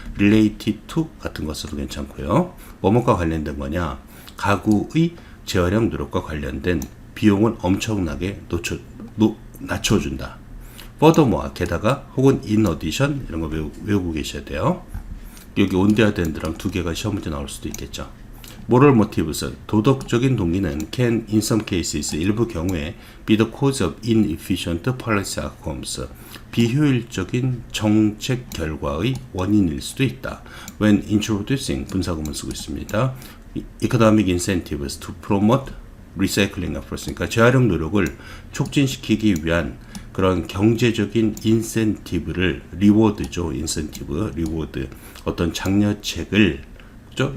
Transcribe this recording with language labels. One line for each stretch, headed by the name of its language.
English: related to
Korean: 같은 거 써도 괜찮고요. 뭐뭐과 관련된 거냐? 가구의 재활용 노력과 관련된 비용을 엄청나게 낮춰준다. furthermore, 게다가 혹은
English: in addition
Korean: 이런 거 외우고 계셔야 돼요. 여기
English: on the other hand랑
Korean: 두 개가 시험 문제 나올 수도 있겠죠.
English: moral motives,
Korean: 도덕적인 동기는
English: can in some cases,
Korean: 일부 경우에
English: be the cause of inefficient policy outcomes,
Korean: 비효율적인 정책 결과의 원인일 수도 있다.
English: when introducing,
Korean: 분사구문 쓰고 있습니다.
English: economic incentives to promote recycling efforts,
Korean: 그러니까 재활용 노력을 촉진시키기 위한 그런 경제적인 인센티브를 리워드죠. 인센티브, 리워드, 어떤 장려책을, 그죠?